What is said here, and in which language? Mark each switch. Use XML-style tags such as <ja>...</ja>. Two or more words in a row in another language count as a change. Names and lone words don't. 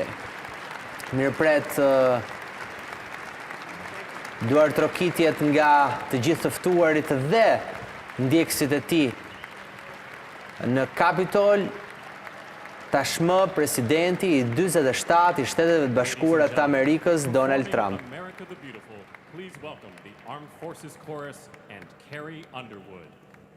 <sq>Mirëpret duar trokitjet nga të gjithë të ftuarit dhe ndjekësit e tij në Kapitol. Tashmë presidenti i 47 i Shteteve të Bashkuara të Amerikës, Donald Trump.</sq> <en>America the Beautiful, please welcome the Armed Forces Chorus and Carrie Underwood.</en>